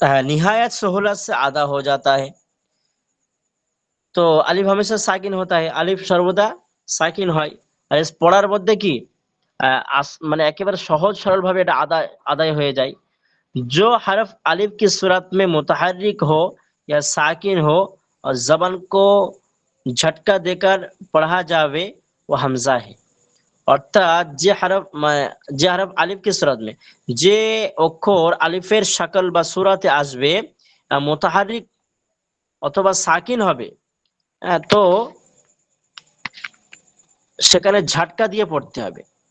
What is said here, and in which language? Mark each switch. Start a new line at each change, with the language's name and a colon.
Hindi: निहायत सहूलत से आधा हो जाता है। তো আলিফ হামেশা সাকিন হতা है,
Bangla: আলিফ সর্বদা সাকিন হয়। আর এর পড়ার মধ্যে কি মানে একেবারে সহজ সরল ভাবে এটা আদায় আদায় হয়ে যায়।
Hindi: जो हरफ अलिफ की सूरत में मुतहर्रिक हो या साकिन हो और जबान को झटका देकर पढ़ा जावे वो हमजा है।
Bangla: অর্থাৎ যে হরফ
Hindi: আলিফ কি সুরাত মে,
Bangla: যে অক্ষর আলিফের শাকল বা সূরাতে আসবে মুতাহারিক অথবা সাকিন হবে, তো সেখানে ঝটকা দিয়ে পড়তে হবে।